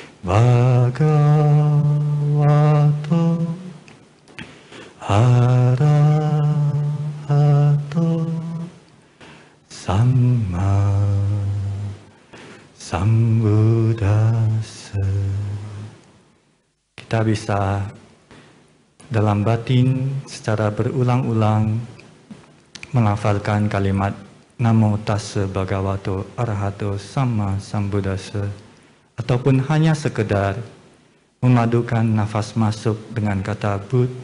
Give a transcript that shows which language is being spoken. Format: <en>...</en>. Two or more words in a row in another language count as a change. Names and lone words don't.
<pi>Bhagavato Arahato Samma Sambuddhassa.</pi> <id>Kita bisa dalam batin secara berulang-ulang melafalkan kalimat</id> <pi>Namo Tassa Bhagavato Arahato Samma Sambuddhassa,</pi> <id>ataupun hanya sekedar memadukan nafas masuk dengan kata Bud,</id>